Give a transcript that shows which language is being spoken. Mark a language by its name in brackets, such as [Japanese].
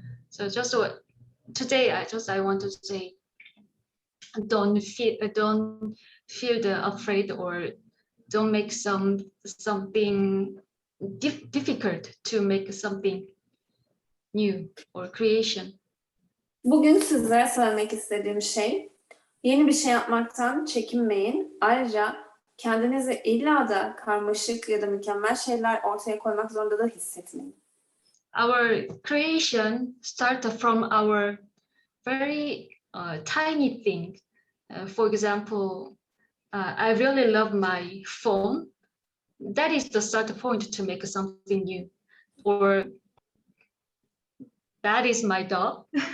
[English] So just today, I want to say, don't feel afraid or don't make something difficult to make something new or creation. [Turkish] Bugün sizlere söylemek istediğim şey, yeni bir şey yapmaktan çekinmeyin. Ayrıca kendinizi illa da karmaşık ya da mükemmel şeyler ortaya koymak zorunda da hissetmeyin. [English] Our creation starts from our very tiny thing. For example, I really love my phone. That is the start point to make something new. Or that is my dog.